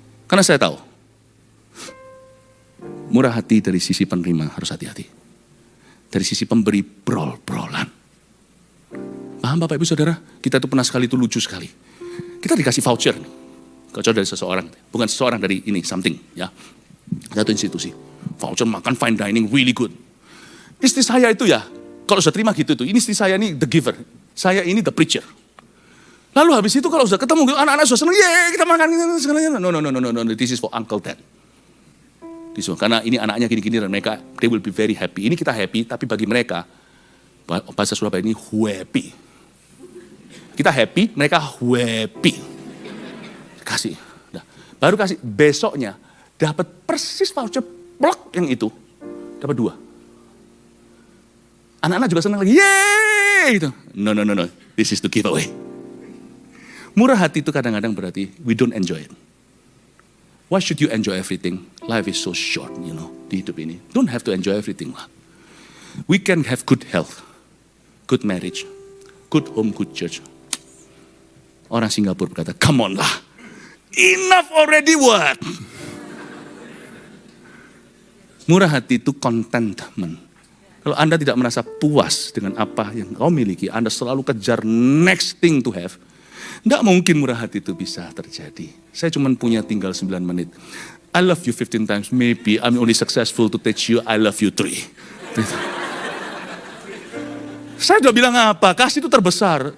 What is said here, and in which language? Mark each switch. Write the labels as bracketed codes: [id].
[id] Karena saya tahu, murah hati dari sisi penerima harus hati-hati. Dari sisi pemberi brol-brolan. Paham Bapak Ibu Saudara? Kita itu pernah sekali itu lucu sekali. Kita dikasih voucher. Voucher dari seseorang. Bukan seseorang, dari ini, something. Ya, satu institusi. Voucher makan [en] fine dining, really good. [id] Istri saya itu ya, kalau sudah terima gitu tuh, ini istri saya ini [en] the giver. [id] Saya ini [en] the preacher. [id] Lalu habis itu kalau sudah ketemu anak-anak sudah senang, yeay kita makan segalanya. [en] No, this is for Uncle Dad. [id] Karena ini anaknya gini-gini dan mereka, [en] they will be very happy. [id] Ini kita happy, tapi bagi mereka, bahasa Surabaya ini happy. Kita happy, mereka happy. Kasih. Nah, baru kasih, besoknya dapat persis voucher blok yang itu. Dapat 2. Anak-anak juga senang lagi, yeay gitu. [en] No, this is the giveaway. [id] Murah hati itu kadang-kadang berarti [en] we don't enjoy it. Why should you enjoy everything? Life is so short, [id] di hidup ini. [en] Don't have to enjoy everything lah. We can have good health, good marriage, good home, good church. [id] Orang Singapura berkata, [en] come on lah. Enough already what? [id] Murah hati itu contentment. Kalau Anda tidak merasa puas dengan apa yang kau miliki, Anda selalu kejar [en] next thing to have. [id] Tidak mungkin murah hati itu bisa terjadi. Saya cuma punya tinggal 9 menit. [en] I love you 15 times, maybe I'm only successful to teach you I love you 3. [id] Saya udah bilang apa, kasih itu terbesar.